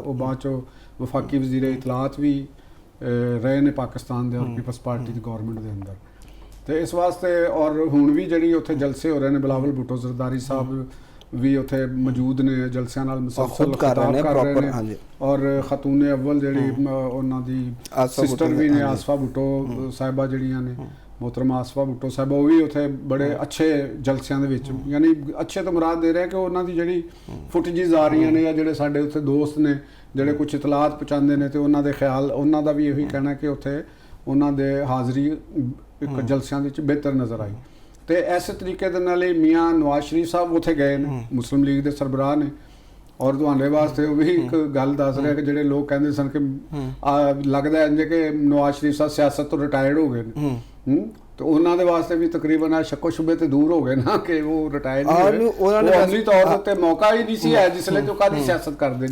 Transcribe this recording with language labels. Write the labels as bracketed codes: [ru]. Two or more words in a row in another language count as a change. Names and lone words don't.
[pa] ਉਹ ਬਾਅਦ 'ਚੋਂ ਵਫਾਕੀ ਵਜ਼ੀਰ ਇਤਲਾਤ ਵੀ ਰਹੇ ਨੇ ਪਾਕਿਸਤਾਨ ਦੇ ਔਰ ਪੀਪਲਸ ਪਾਰਟੀ ਦੀ ਗਵਰਨਮੈਂਟ ਦੇ ਅੰਦਰ। ਤੇ ਇਸ ਵਾਸਤੇ ਔਰ ਹੁਣ ਵੀ ਜਿਹੜੀ ਉੱਥੇ ਜਲਸੇ ਹੋ ਰਹੇ ਨੇ, ਬਿਲਾਵਲ ਭੁੱਟੋ ਜ਼ਰਦਾਰੀ ਸਾਹਿਬ ਵੀ ਉੱਥੇ ਮੌਜੂਦ ਨੇ, ਜਲਸਿਆਂ ਨਾਲ ਮੁਸਲਸਲ ਖਿਤਾਬ ਕਰ ਰਹੇ ਨੇ ਔਰ ਖਤੂਨ ਅਵਲ ਜਿਹੜੀ ਉਹਨਾਂ ਦੀ ਸਿਸਟਰ ਵੀ ਨੇ ਆਸਫਾ ਭੁੱਟੋ ਸਾਹਿਬਾ ਜਿਹੜੀਆਂ ਨੇ, ਮੋਹਤਰਮਾ ਆਸਫਾ ਭੁੱਟੋ ਸਾਹਬ ਵੋ ਭੀ ਉੱਥੇ ਬੜੇ ਅੱਛੇ ਜਲਸਿਆਂ ਦੇ ਵਿਚ ਯਾਨੀ ਅੱਛੇ ਤੋ ਮੁਰਾਦ ਦੇ ਰਹੇ ਹੈਂ ਕਿ ਉਨ੍ਹਾਂ ਦੀ ਜਿਹੜੀ ਫੁਟੇਜੇਸ ਆ ਰਹੀ ਨੇ ਯਾ ਜਿਹੜੇ ਸਾਡੇ ਉੱਥੇ ਦੋਸਤ ਨੇ ਜਿਹੜੇ ਕੁਛ ਇਤਲਾਤ ਪਹੁੰਚਾਤੇ ਹੈਂ ਤੋ ਉਨ੍ਹਾਂ ਦੇ ਖ਼ਿਆਲ ਉਨ੍ਹਾਂ ਦਾ ਭੀ ਯਹੀ ਕਹਿਣਾ ਕਿ ਉੱਥੇ ਉਨ੍ਹਾਂ ਦੇ ਹਾਜ਼ਰੀ ਏਕ ਜਲਸਿਆਂ ਦੇ ਵਿਚ ਬਿਹਤਰ ਨਜ਼ਰ ਆਈ। ਤੋ ਇਸ ਤਰੀਕੇ ਦੇ ਨਾਲ ਮੀਆਂ ਨਵਾਜ਼ ਸ਼ਰੀਫ ਸਾਹਬ ਉੱਥੇ ਗਏ ਨੇ ਮੁਸਲਿਮ ਲੀਗ ਕੇ ਸਰਬਰਾਹ ਨੇ ਔਰ ਤੁਹਾਡੇ ਵਾਸਤੇ ਵੋ ਭੀ ਏਕ ਗੱਲ ਦੱਸ ਰਹਾ ਕਿ ਜਿਹੜੇ ਲੋਕ ਕਹਿੰਦੇ ਸਨ ਕਿ ਲਗਦਾ ਹੈ ਕਿ ਨਵਾਜ਼ ਸ਼ਰੀਫ ਸਾਹਬ ਸਿਆਸਤ ਤੋ ਰਿਟਾਇਰਡ ਹੋ ਗਏ ਤੋ ਉਨ੍ਹੋਂ ਨੇ ਵਾਸਤੇ ਭੀ ਤਕਰੀਬਨ ਸ਼ੱਕੋ ਸ਼ੁਬੇ ਤੋ ਦੂਰ ਹੋ ਗਏ ਨਾ ਕਿ ਵੋ ਰਿਟਾਇਰ ਨਹੀਂ ਹੂਏ ਅਸਲੀ ਤੌਰ ਪੇ ਮੌਕਾ ਹੀ ਨਹੀਂ ਸੀ ਹੈ ਜਿਸਲੇ ਜੋ ਕਾਦੀ ਸਿਆਸਤ ਕਰਦੇ